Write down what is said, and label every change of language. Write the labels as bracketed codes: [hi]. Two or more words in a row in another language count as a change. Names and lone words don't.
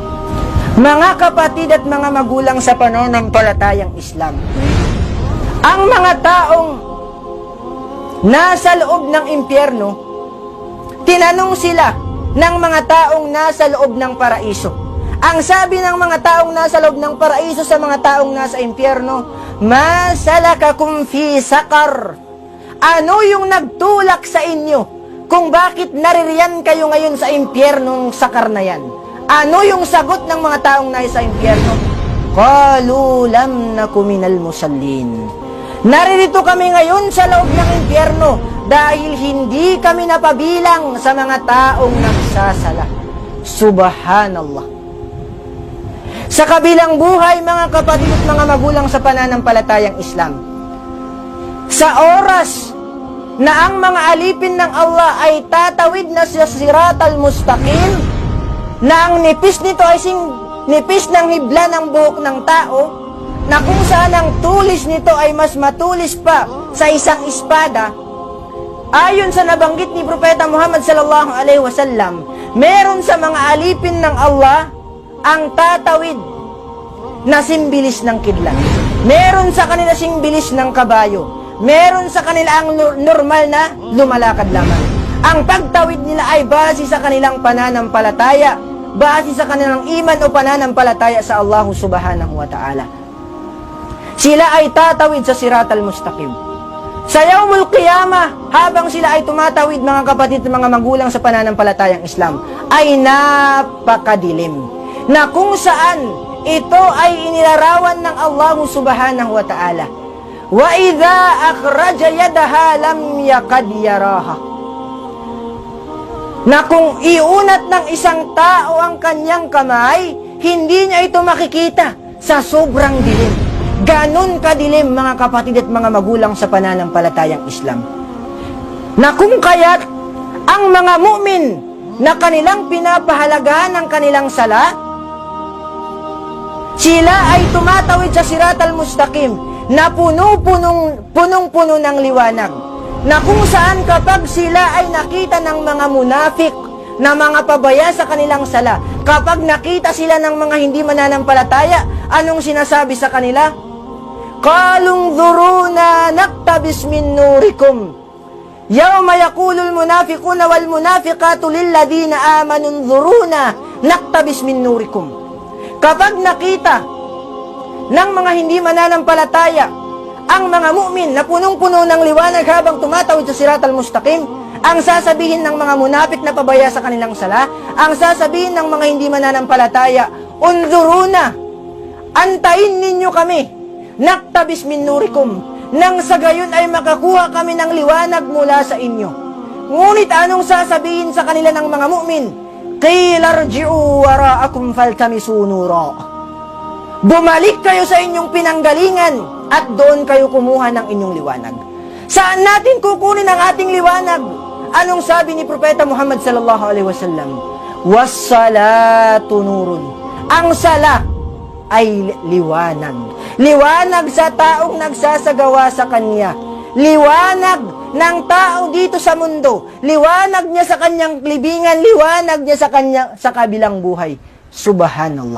[tl] Mga kapatid at mga magulang sa pananampalatayang Islam, ang mga taong nasa loob ng impyerno, tinanong sila ng mga taong nasa loob ng paraiso. Ang sabi ng mga taong nasa loob ng paraiso sa mga taong nasa impyerno, [ar] "ما سلككم في سقر?" [tl] Ano yung nagtulak sa inyo kung bakit naririyan kayo ngayon sa impyernong sakar na yan? Ano yung sagot ng mga taong nasa impyerno? [ar] "قالوا لم نك من المصلين." [tl] Naririto kami ngayon sa loob ng impyerno dahil hindi kami napabilang sa mga taong nagsasala. Subhanallah. Sa kabilang buhay, mga kapatid at mga magulang sa pananampalatayang Islam, sa oras na ang mga alipin ng Allah ay tatawid na sa Siratal Mustaqim, na ang nipis nito ay nipis ng hibla ng buhok ng tao, na kung saan ang tulis nito ay mas matulis pa sa isang espada, ayon sa nabanggit ni Propeta Muhammad [ar] صلى الله عليه وسلم, [tl] meron sa mga alipin ng Allah ang tatawid na simbilis ng kidlat. Meron sa kanila simbilis ng kabayo. Meron sa kanila ang normal na lumalakad lamang. Ang pagtawid nila ay base sa kanilang pananampalataya, base sa kanilang iman o pananampalataya sa Allah [ar] سبحانه وتعالى. [tl] Sila ay tatawid sa Siratal Mustaqim. Sa Yawmul Qiyamah, habang sila ay tumatawid, mga kapatid at mga magulang sa pananampalatayang Islam, ay napakadilim, na kung saan ito ay inilarawan ng Allah [ar] سبحانه وتعالى. وإذا أخرج يدها لم يكد يراها. [tl] Na kung iunat ng isang tao ang kanyang kamay, hindi niya ito makikita sa sobrang dilim. Ganon kadilim, mga kapatid at mga magulang sa pananampalatayang Islam. Na kung kaya't ang mga mu'min na kanilang pinapahalagahan ang kanilang sala, sila ay tumatawid sa Siratal Mustaqim na punong-puno ng liwanag, na kung saan kapag sila ay nakita ng mga munafik na mga pabaya sa kanilang sala, kapag nakita sila ng mga hindi mananampalataya, anong sinasabi sa kanila? [ar] "قالوا انظرونا نقتبس من نوركم." يوم يقول المنافقون والمنافقات للذين آمنوا انظرونا نقتبس من نوركم. [tl] Kapag nakita ng mga hindi mananampalataya ang mga mu'min na punong-puno ng liwanag habang tumatawid sa Siratal Mustaqim, ang sasabihin ng mga munafik na pabaya sa kanilang sala, ang sasabihin ng mga hindi mananampalataya, "Unzuruna, antayin ninyo kami, [ar] نقتبس من نوركم, [tl] nang sa gayon ay makakuha kami ng liwanag mula sa inyo." Ngunit anong sasabihin sa kanila ng mga mu'min? [ar] "قيل ارجعوا وراءكم فالتمسوا نورا." [tl] Bumalik kayo sa inyong pinanggalingan at doon kayo kumuha ng inyong liwanag. Saan natin kukunin ang ating liwanag? Anong sabi ni Propeta Muhammad [ar] صلى الله عليه وسلم? "والصلاة نور." [tl] Ang sala ay liwanag. Liwanag sa taong nagsasagawa sa kanya. Liwanag ng tao dito sa mundo. Liwanag niya sa kanyang libingan. Liwanag niya sa kabilang buhay. Subhanallah.